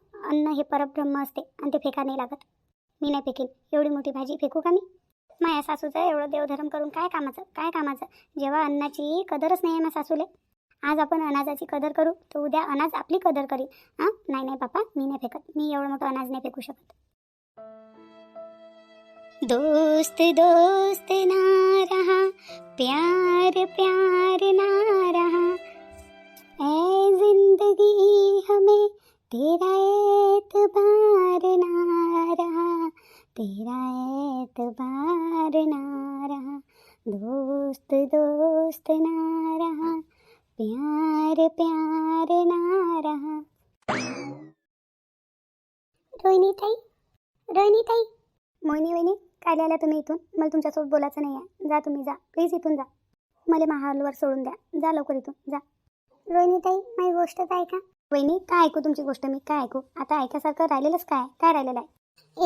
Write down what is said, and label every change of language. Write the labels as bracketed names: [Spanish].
[Marathi] अन्न हे परब्रह्म असते, आणि ते फेका नाही लागत. मी नाही फेकीन. एवढी मोठी भाजी फेकू का मी? माझ्या सासूचं एवढं देवधर्म करून काय कामाचं? जेव्हा अन्नाची कदरच नाही आहे माझ्या सासूले. आज आपण अनाजाची कदर करू तर उद्या अनाज आपली कदर करील. नाही बापा, मी नाही फेकत. मी एवढं मोठं अनाज नाही फेकू शकत. [Hindi] दोस्त दोस्त ना रहा, प्यार प्यार ना रहा, ऐ जिंदगी हमें तेरा एतबार ना रहा, तेरा एतबार ना रहा, दोस्त दोस्त ना रहा, प्यार प्यार ना रहा. [Marathi] रोहिणी ताई, रोहिणी ताई. मोहिनी वहिनी काय आल्या तुम्ही इथून? मला तुमच्यासोबत बोलायचं नाही आहे. जा तुम्ही, जा प्लीज, इथून जा. मला महालवर सोडून द्या. जा लवकर इथून, जा. रोहिणी ताई, माझी गोष्ट तर ऐका. वहिनी काय ऐकू तुमची गोष्ट? मी काय ऐकू? आता ऐकासारखं राहिलेलंच काय राहिलेलं आहे?